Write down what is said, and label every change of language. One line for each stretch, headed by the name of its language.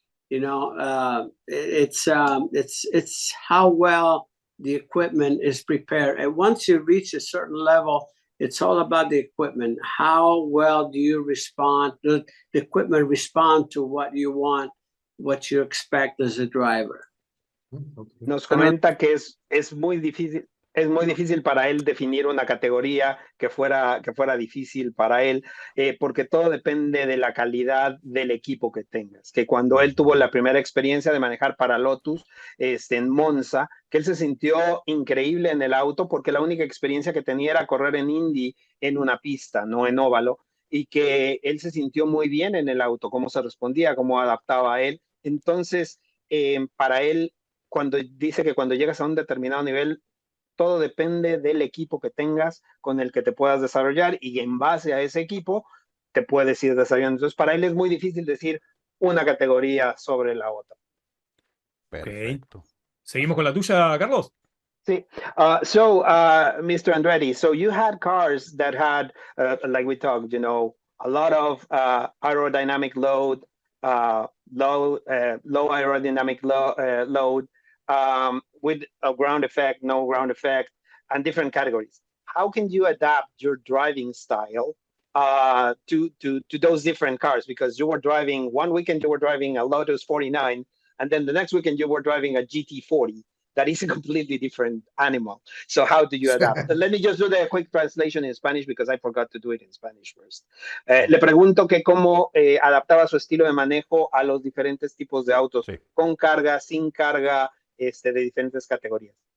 English: You know, it's how well the equipment is prepared. And once you reach a certain level, it's all about the equipment. How well do you respond? Does the equipment respond to what you want, what you expect as a driver?
Spanish: Nos comenta que es muy difícil para él definir una categoría que fuera difícil para él, porque todo depende de la calidad del equipo que tengas. Que cuando él tuvo la primera experiencia de manejar para Lotus en Monza, que él se sintió increíble en el auto, porque la única experiencia que tenía era correr en Indy en una pista, no en óvalo, y que él se sintió muy bien en el auto, cómo se respondía, cómo adaptaba a él. Entonces, para él, cuando dice que cuando llegas a un determinado nivel, todo depende del equipo que tengas con el que te puedas desarrollar, y en base a ese equipo te puedes ir desarrollando. Entonces, para él es muy difícil decir una categoría sobre la otra. Perfecto. ¿Seguimos con la tuya, Carlos?
English: See, Mr. Andretti, so you had cars that had, like we talked, a lot of aerodynamic load, low aerodynamic load, with a ground effect, no ground effect, and different categories. How can you adapt your driving style to those different cars? Because you were driving, one weekend you were driving a Lotus 49, and then the next weekend you were driving a GT40. That is a completely different animal. So how do you adapt? Let me just do the quick translation in Spanish because I forgot to do it in Spanish first.
Spanish: Le pregunto que cómo adaptaba su estilo de manejo a los diferentes tipos de autos, sí, con carga, sin carga, de diferentes categorías.